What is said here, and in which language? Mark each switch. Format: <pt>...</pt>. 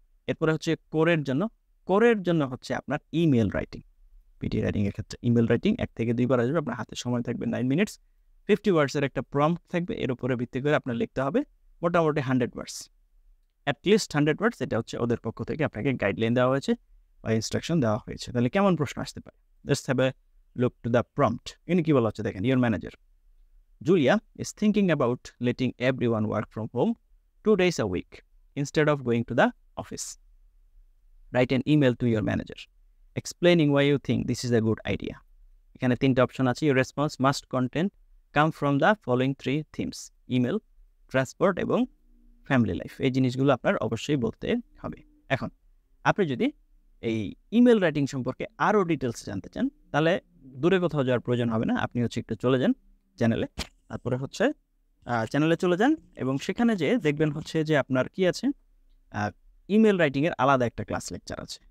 <bn>এরপরে হচ্ছে কোরের জন্য হচ্ছে আপনার ইমেল রাইটিং। পিটি রাইটিংয়ের ক্ষেত্রে ইমেল রাইটিং 1 থেকে 2 বার আসবে, আপনার হাতে সময় থাকবে 9 মিনিটস। 50 ওয়ার্ডসের একটা প্রম্পট থাকবে, এর উপরে ভিত্তি করে আপনার লিখতে হবে মোটামুটি 100 ওয়ার্ডস, অ্যাটলিস্ট 100 ওয়ার্ডস। এটা হচ্ছে ওদের পক্ষ থেকে আপনাকে গাইডলাইন দেওয়া হয়েছে বা ইনস্ট্রাকশন দেওয়া হয়েছে। তাহলে কেমন প্রশ্ন আসতে পারে?</bn> <en>Let's have a look to the prompt.</en> <bn>ইনি কি বলা হচ্ছে দেখেন,</bn> <en>Your manager Julia is thinking about letting everyone work from home 2 days a week instead of going to the office. Write an email to your manager explaining why you think this is a good idea.</en> <bn>এখানে তিনটা option আছে।</bn> <en>Your response must contain come from the following 3 themes: email, transport এবং family life.</en> <bn>এই জিনিসগুলো আপনার অবশ্যই বলতে হবে। এখন আপনি যদি এই ইমেল রাইটিং সম্পর্কে আরও ডিটেলস জানতে চান, তাহলে দূরে কোথাও যাওয়ার প্রয়োজন হবে না। আপনি হচ্ছে একটু চলে যান চ্যানেলে, তারপরে হচ্ছে চ্যানেলে চলে যান এবং সেখানে যে দেখবেন হচ্ছে যে আপনার কি আছে, ইমেল রাইটিংয়ের আলাদা একটা ক্লাস লেকচার আছে।</bn>